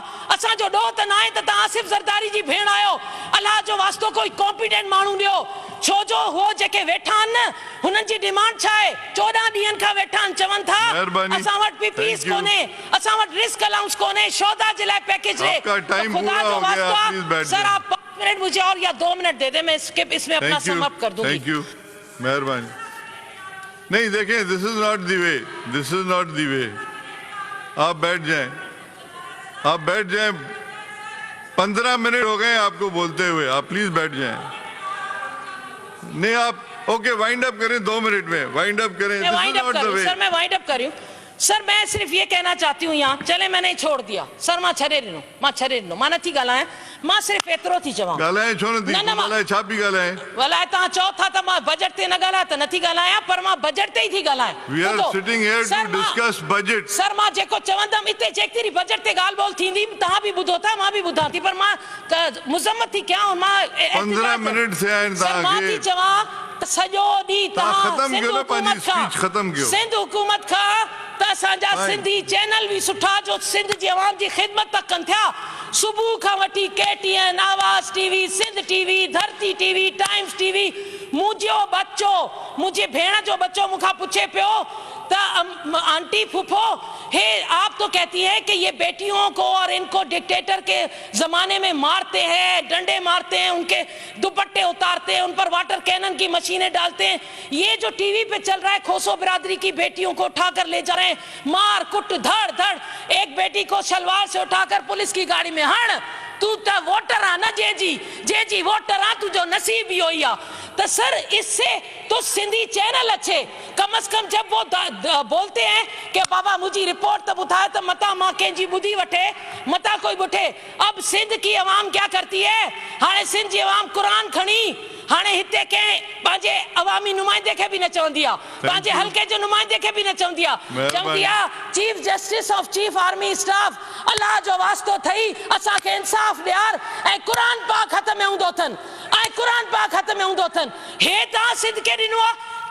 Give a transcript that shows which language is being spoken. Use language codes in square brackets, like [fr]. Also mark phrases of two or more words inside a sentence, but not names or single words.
[sd] असांजो ॾोह त न आहे त तव्हां आसिफ ज़रदारी जी भेण आहियो, अल्लाह जो वास्तो कोई कॉम्पिटेंट माण्हू ॾियो, छो जो हो जेके वेठा आहिनि न, हुननि जी डिमांड छा आहे? 14 ॾींहंनि खां वेठा आहिनि, चवनि था असां वटि पीपीएस कोन्हे, असां वटि [en] risk allowance [sd] कोन्हे, शौदा जे लाइ पैकेज रे, ख़ुदा जो वास्तो आहे सर, [ur] آپ 5 منٹ مجھے اور یا 2 منٹ دے دے، میں اس میں اپنا [en] sum up [ur] کر دوں گی. [en] thank you, [ur] مہربانی۔ نہیں دیکھیں, [en] This is not the way, this is not the way. [ur] آپ بیٹھ جائیں، آپ بیٹھ جائیں، 15 منٹ ہو گئے آپ کو بولتے ہوئے، آپ پلیز بیٹھ جائیں. نہیں آپ اوکے, [en] wind up [ur] کریں 2 منٹ میں, [en] wind up [ur] کریں, میں [en] wind up [ur] کروں سر، میں [en] wind up [ur] کروں سر، میں صرف یہ کہنا چاہتی ہوں یہاں، چلے میں نے چھوڑ دیا سر, [sd] मां छॾे ॾिनो, मां नथी ॻाल्हायां, मां सिर्फ एतिरो थी चवां, ॻाल्हाए छो नथी ॻाल्हाए, छा पई ॻाल्हाए? ॻाल्हाए तव्हां चओ था त मां बजट ते न ॻाल्हायां त नथी ॻाल्हायां, पर मां बजट ते ई थी ॻाल्हायां। [en] We are sitting here to discuss budget। [sd] सर मां जेको चवंदमि हिते जेतिरी बजट ते ॻाल्हि ॿोल थींदी, तव्हां बि ॿुधो था, मां बि ॿुधां थी, पर मां मुज़म्मत थी कयां, मां 15 मिनट से आहिनि तव्हांखे, मां थी चवां त सॼो ॾींहुं तव्हां सिंध हुकूमत खां त असांजा सिंधी चैनल बि सुठा, जो सिंध जी आवाम जी ख़िदमत था कनि थिया, सुबुह खां वठी KTN, आवाज़ टीवी, सिंध टीवी, धरती टीवी, टाइम्स टीवी, मुंहिंजो बच्चो, मुंहिंजी भेण जो बच्चो मूंखां पुछे पियो त आंटी फूफो, हे [ur] آپ تو کہتی ہیں کہ یہ بیٹیوں کو اور ان کو ڈکٹیٹر کے زمانے میں مارتے ہیں، ڈنڈے مارتے ہیں، ان کے دوپٹے اتارتے ہیں، ان پر [en] water cannon [ur] کی مشینیں ڈالتے ہیں، یہ جو ٹی وی پے چل رہا ہے، کھوسو برادری کی بیٹیوں کو اٹھا کر لے جا رہے ہیں، مار کٹ دھڑ دھڑ، ایک بیٹی کو شلوار سے اٹھا کر پولیس کی گاڑی میں ہڻ, [sd] तू तो वोटर आ ना, जे वोटर आ, तुझो नसीब ही होई आ। [ur] تو سر اس سے تو سندھی چینل اچھے، کم سے کم جب وہ بولتے ہیں کہ بابا مجھی رپورٹ تب اٹھائے تو [sd] मता मां कंहिंजी ॿुधी वठे, मता कोई ॿुठे। [ur] اب سندھ کی عوام کیا کرتی ہے, [sd] हाणे सिंध जी अवाम कुरान खणी हाणे हिते कंहिं पंहिंजे अवामी नुमाइंदे खे बि न चवंदी आहे, पंहिंजे हल्के जे नुमाइंदे खे बि न चवंदी आहे, चवंदी आहे [en] Chief Justice of Chief Army Staff, [sd] अल्लाह जो वास्तो अथई असांखे इंसाफ़ ॾियार, ऐं क़ुरान पाक हथ में हूंदो अथनि, ऐं क़ुरान पाक हथ में हूंदो अथनि, हे तव्हां सिंध खे ॾिनो आहे,